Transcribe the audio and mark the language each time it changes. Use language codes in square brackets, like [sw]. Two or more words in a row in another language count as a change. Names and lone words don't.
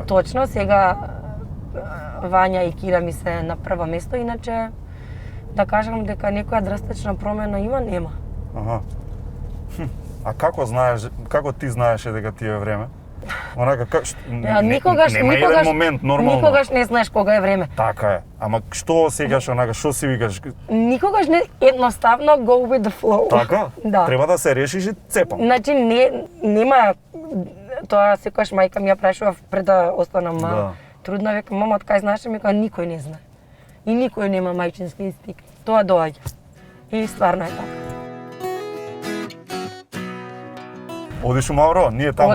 [mk] Точно, сега Вања и Кира ми се на прво место, иначе да кажам дека некоја драстична промена има, нема. Аха. А како ти знаеше дека ти е време? Онака Никогаш нема еден момент нормално. Никогаш не знаеш кога е време. Така е. Ама што осеќаш онака, што си викаш? Никогаш не едноставно [en] go with the flow. [mk] Така? Да. Треба да се решиш и цепам. Значи нема тоа секогаш мајка ми ја прашува пред да останам трудна, века мама од кај знаеш, ми кажа никој не знае. И никој нема мајчински инстинкт. Тоа доаѓа. И стварно е така. Одиш у Мавро? Ние таму